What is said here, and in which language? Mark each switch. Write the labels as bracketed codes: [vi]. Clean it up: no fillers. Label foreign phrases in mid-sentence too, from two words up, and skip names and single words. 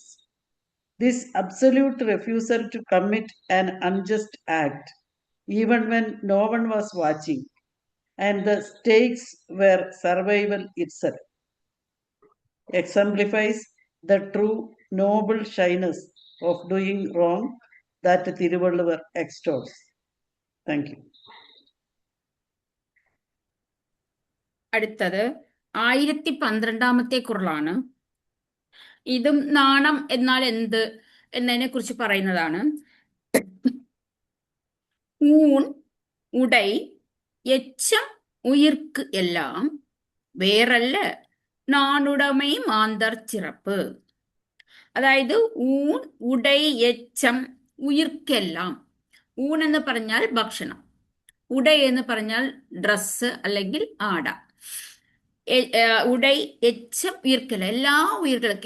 [en] This absolute refusal to commit an unjust act, even when no one was watching, and the stakes were survival itself, exemplifies the true noble shyness of doing wrong that Thiruvalluvar extols. Thank you. [ml] അടുത്തത് 1012 ഖുർആനാണ്. ഇതും നാണം എന്നാൽ എന്ത് എന്നതിനെ കുറിച്ച് പറയുന്നതാണ്. [ta] ஊன் உடை எச்சம் உயிர்க்கு எல்லாம் வேறல்ல நாணுடைமை மாந்தர் சிறப்பு. അതായത് ஊண் உடை எச்சம் உயிர்க்கெல்லாம். [ml] ഊൺ എന്ന് പറഞ്ഞാൽ ഭക്ഷണം, ഉടൈ എന്ന് പറഞ്ഞാൽ ഡ്രസ്സ് അല്ലെങ്കിൽ ആട, [ta] உடை எச்சம் உயிர்க்கல்ல [ml] എല്ലാ ഉയിർകൾക്കും.